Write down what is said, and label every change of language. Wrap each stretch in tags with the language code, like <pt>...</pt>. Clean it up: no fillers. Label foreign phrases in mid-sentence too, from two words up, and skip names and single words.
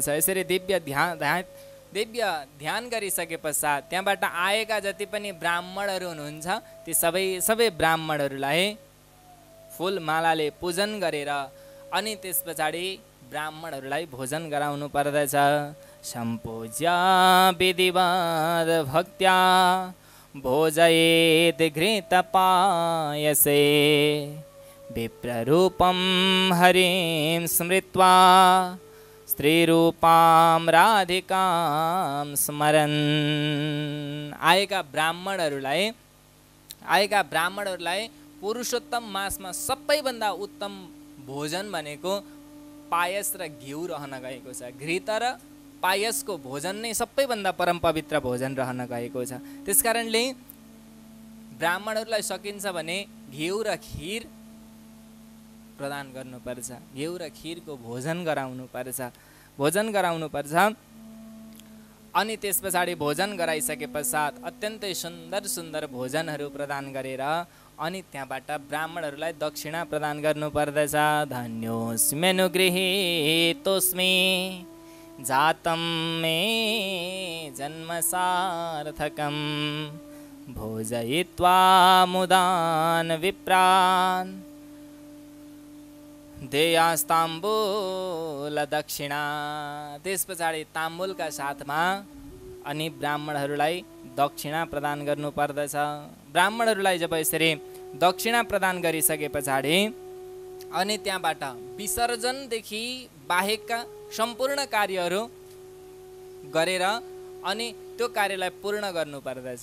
<ne>यसरी दिव्य ध्यान गरिसके पश्चात त्यहाँबाट आएका जति पनि ब्राह्मणहरू हुनुहुन्छ ती सबै ब्राह्मणहरूलाई फुलमालाले पूजन गरेर अनि त्यस पछाडि ब्राह्मणहरूलाई भोजन गराउनु पर्दछ।</ne> <sa>सम्पूज्य विधिवद भक्त्या भोजयेत् घृतपायसे विप्ररूपं हरिं स्मृत्वा स्त्रीरूपां राधिकां स्मरन्।</sa> <ne>आएका ब्राह्मणहरूलाई पुरुषोत्तम मासमा सबैभन्दा उत्तम भोजन भनेको पायस र घिउ रहन गएको छ। घृत र पायसको भोजन नै सबैभन्दा परम पवित्र भोजन रहन गएको छ। त्यसकारणले ब्राह्मणहरूलाई सकिन्छ भने घिउ र खीर प्रदान गर्नुपर्छ। घिउ र खीरको भोजन गराउनुपर्छ। अनि त्यस पछाडि भोजन गराइसके पश्चात अत्यन्तै सुन्दर भोजनहरू प्रदान गरेर अनि त्यहाँबाट ब्राह्मणहरूलाई दक्षिणा प्रदान गर्नुपर्दछ।</ne> <sa>धन्योस्म्यनुगृहीतोस्मि जातं मे जन्म सार्थकं भोजयित्वा मुदान् विप्रान् देयास्ताम्बूल दक्षिणा।</sa> <ne>त्यस पछाडि ताम्बुलका साथमा अनि ब्राह्मणहरूलाई दक्षिणा प्रदान गर्नुपर्दछ। ब्राह्मणहरूलाई जब यसरी दक्षिणा प्रदान गरिसके पछाडि अनि त्यहाँबाट विसर्जनदेखि बाहेकका सम्पूर्ण कार्यहरू गरेर अनि त्यो कार्यलाई पूर्ण गर्नुपर्दछ।</ne>